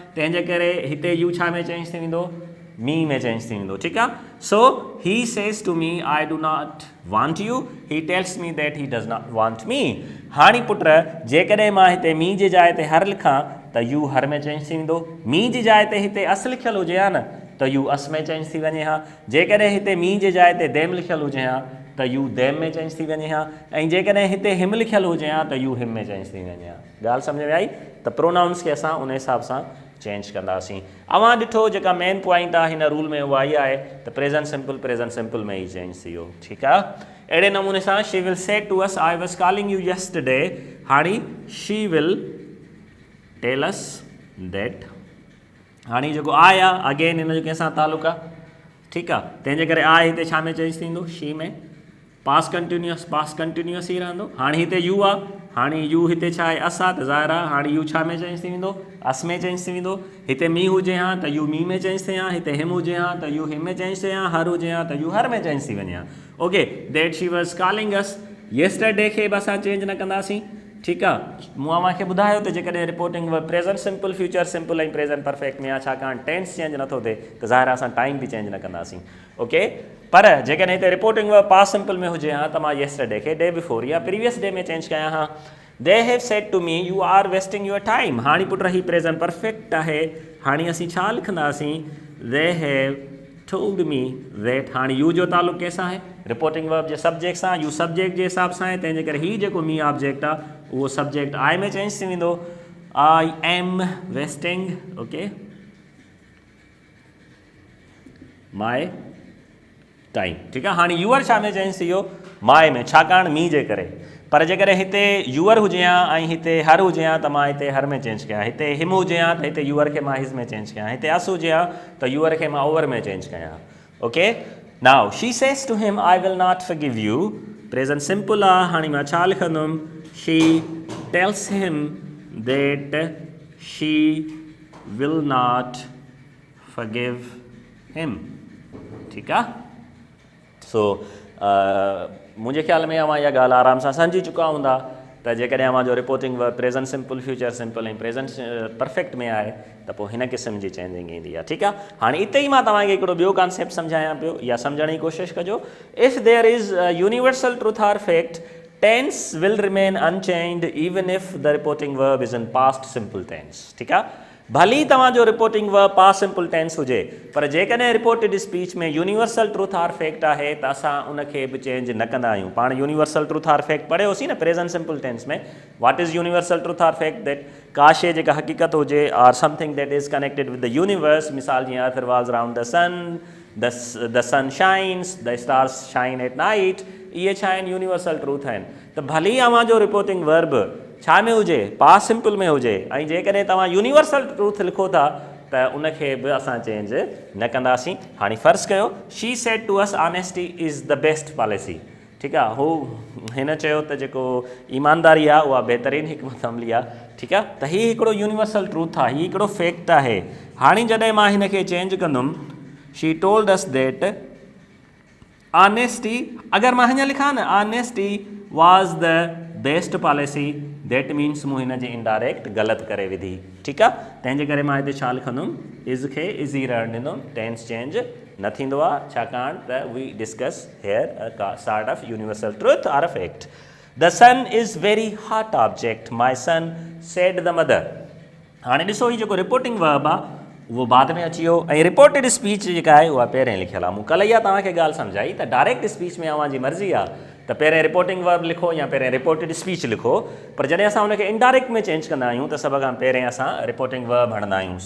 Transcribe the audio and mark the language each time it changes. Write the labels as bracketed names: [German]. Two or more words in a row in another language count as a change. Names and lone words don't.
[Sindhi] तंहिंजे करे हिते यू छा में चेंज थी वेंदो? मी में चेंज थी वेंदो. ठीकु आहे. [English] so he says to me I do not want you. he tells me that he does not want me. [Sindhi] हाणे पुट जेकॾहिं मां हिते मी जी जाइ ते हर लिखां त [English] you her [Sindhi] में चेंज थी वेंदो. मी जी जाइ ते हिते अस लिखियलु हुजे हा न त [English] you us [Sindhi] में चेंज थी वञे हा. जेकॾहिं हिते मी जे जाइ ते देम लिखियलु हुजे हा त [English] you them [Sindhi] में चेंज थी वञे हा. ऐं जेकॾहिं हिते हिम लिखियलु हुजे हा त [English] you him [Sindhi] में चेंज थी वञे हा. ॻाल्हि सम्झ में आई? त प्रोनाउंस खे असां उन हिसाब सां चेंज कंदासीं. अव्हां ॾिठो जेका [English] main point [Sindhi] आहे हिन रूल में उहा इहा आहे त [English] present simple [Sindhi] में ई चेंज थी वियो. ठीकु आहे. अहिड़े नमूने सां [English] she will say to us I was calling you yesterday. हाणे she will tell us that. [Sindhi] हाणे जेको आहे अगेन हिन जो कंहिंसां तालुक़ु आहे. ठीकु आहे. तंहिंजे करे आहे हिते छा में चेंज थींदो? शी में. [English] past continuous [Sindhi] ई रहंदो. हाणे हिते यू आहे. हाणे यू हिते छा आहे? अस आहे त ज़ाहिर आहे हाणे यू छा में चेंज थी वेंदो? अस में चेंज थी वेंदो. हिते मी हुजे हा त [English] you me [Sindhi] में चेंज थिए हा. हिते हिम हुजे हा त [English] you him [Sindhi] में चेंज थिए हा. हर हुजे हा त [English] you her [Sindhi] में चेंज थी वञे हा. [English] OK. That she was calling us. [Sindhi] येस्टरडे खे बि असां चेंज न कंदासीं. ठीकु आहे. मूं अव्हांखे ॿुधायो त जेकॾहिं [English] reporting verb present simple, future simple [Sindhi] ऐं [English] present perfect [Sindhi] में आहे, छाकाणि [English] tense change [Sindhi] नथो थिए त ज़ाहिर आहे असां टाइम बि चेंज न कंदासीं. ओके. पर जेकॾहिं हिते [English] reporting verb past simple [Sindhi] में हुजे हा त मां येस्टरडे खे [English] day before [Sindhi] या [English] previous day [Sindhi] में चेंज कयां हा. [English] they have said to me you are wasting your time. [Sindhi] हाणे पुट ही [English] present perfect [Sindhi] आहे. हाणे असीं छा लिखंदासीं? [English] they have told me that. [Sindhi] हाणे यू जो तालुक़ु कंहिंसां आहे? [English] reporting verb [Sindhi] जे सब्जेक्ट सां. [English] you subject [Sindhi] जे हिसाब सां आहे. तंहिंजे करे ही जेको [English] me object [Sindhi] आहे उहो [English] subject I [Sindhi] में चेंज थी वेंदो. [English] I am wasting. OK. my time. [Sindhi] ठीकु आहे. हाणे यूअर छा में चेंज थी वियो? माए में, छाकाणि मी जे करे. पर जेकॾहिं हिते यूअर हुजे हा ऐं हिते हर हुजे हा त मां हिते हर में चेंज कयां. हिते हिम हुजे हा त हिते यूअर खे मां हिज़ में चेंज कयां. हिते अस हुजे हा त यूअर खे मां ओवर में चेंज कयां. ओके. [English] now she says to him I will not forgive you. present simple [Sindhi] आहे. हाणे मां छा लिखंदुमि? [English] she tells him that she will not forgive him. [Sindhi] ठीकु आहे. सो मुंहिंजे ख़्याल में अव्हां इहा ॻाल्हि आराम सां सम्झी चुका हूंदा त जेकॾहिं अव्हां जो [English] reporting verb present simple, future simple [Sindhi] ऐं [English] present perfect [Sindhi] में आहे त पोइ हिन क़िस्म जी चेंजिंग ईंदी आहे. ठीकु आहे. हाणे इते ई मां तव्हांखे हिकिड़ो ॿियो कॉन्सेप्ट सम्झायां पियो या सम्झण जी कोशिशि कजो. [English] if there is universal truth or fact, tense will remain unchanged even if the reporting verb is in past simple tense. [Sindhi] ठीकु आहे. भली तव्हांजो [English] reporting verb past simple tense [Sindhi] हुजे, पर जेकॾहिं [English] reported speech [Sindhi] में [English] universal truth or fact [Sindhi] आहे त असां उनखे बि चेंज न कंदा आहियूं. पाण [English] universal truth or fact [Sindhi] पढ़ियोसीं न [English] present simple tense [Sindhi] में. [English] what is universal truth or fact? दैट [Sindhi] का शइ जेका हक़ीक़त हुजे [English] or something that is connected with the universe. [Sindhi] मिसाल जीअं [English] earth revolves around the sun, the sun shines, the stars shine at night. [Sindhi] इहे छा आहिनि? [English] universal truth [Sindhi] आहिनि. त भली अव्हांजो [English] reporting verb [Sindhi] छा में हुजे? [English] past simple [Sindhi] में हुजे, ऐं जेकॾहिं तव्हां [English] universal truth [Sindhi] लिखो था त उनखे बि असां चेंज न कंदासीं। हाणे फ़र्ज़ु कयो [English] she said to us honesty is the best policy, [Sindhi] ठीकु आहे। हू हिन चयो त जेको ईमानदारी आहे उहा बहितरीनु हिकमत अमली आहे, ठीकु आहे। त हीउ हिकिड़ो [English] universal truth [Sindhi] आहे, हीउ हिकिड़ो फैक्ट आहे। हाणे जॾहिं मां हिन खे चेंज कंदुमि, [English] she told us that honesty, [Sindhi] अगरि मां हीअं लिखां न [English] honesty was the best policy, that means [Sindhi] मूं हिन जी इनडायरेक्ट ग़लति करे विधी, ठीकु आहे। तंहिंजे करे मां हिते छा लिखंदुमि, इज़ खे इज़ ई रहणु ॾींदुमि, [English] tense change [Sindhi] न थींदो आहे, छाकाणि त [English] we discuss here a sort of universal truth or a fact. the sun is very hot object, my son said the mother. [Sindhi] हाणे ॾिसो हीउ जेको [English] reporting verb [Sindhi] आहे उहो बाद में अची वियो, ऐं [English] reported speech [Sindhi] जेका आहे उहा पहिरें लिखियलु आहे। मूं कल्ह इहा तव्हांखे ॻाल्हि सम्झाई त [English] direct speech [Sindhi] में अव्हांजी मर्ज़ी आहे त पहिरें [English] reporting verb [Sindhi] लिखो या पहिरें [English] reported speech [Sindhi] लिखो, पर जॾहिं असां हुनखे इनडायरेक्ट में चेंज कंदा आहियूं त सभ खां पहिरें असां [English] reporting verb [Sindhi] हणंदा आहियूं।